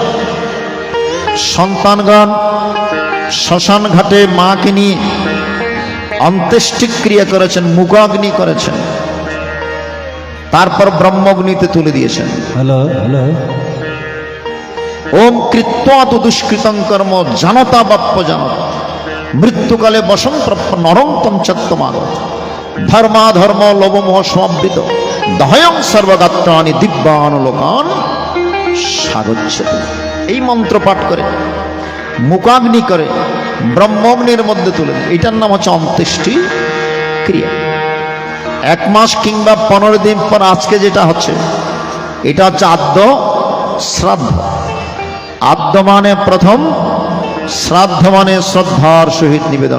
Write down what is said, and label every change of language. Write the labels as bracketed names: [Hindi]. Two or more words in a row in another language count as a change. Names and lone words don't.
[Bangla] সন্তানগণ শ্মশান ঘাটে মাকে নিয়ে অন্ত্যেষ্টি ক্রিয়া করেছেন, মুখাগ্নি করেছেন, তারপর ব্রহ্মগ্নিতে তুলে দিয়েছেন। [Sanskrit] ওম কৃত্বা তু দুষ্কৃতং কর্ম জানতা বাপ্য জানত মৃত্যুকালে বসন্তপ্য নরং পঞ্চত্বমাগত ধর্মাধর্ম লোভমোহ সমাবৃত দহয়ং সর্বগাত্রাণি দিব্যান লোকান স্বাগচ্ছতি। [Bangla] এই মন্ত্র পাঠ করে, মুখাগ্নি করে, ব্রহ্মগ্নির মধ্যে তুলে দেয়। এটার নাম হচ্ছে অন্ত্যেষ্টি ক্রিয়া। 1 মাস কিংবা 15 দিন পর আজকে যেটা হচ্ছে, এটা হচ্ছে আদ্য শ্রাদ্ধ। আদ্য মানে প্রথম, শ্রাদ্ধ মানে শ্রদ্ধার সহিত নিবেদন।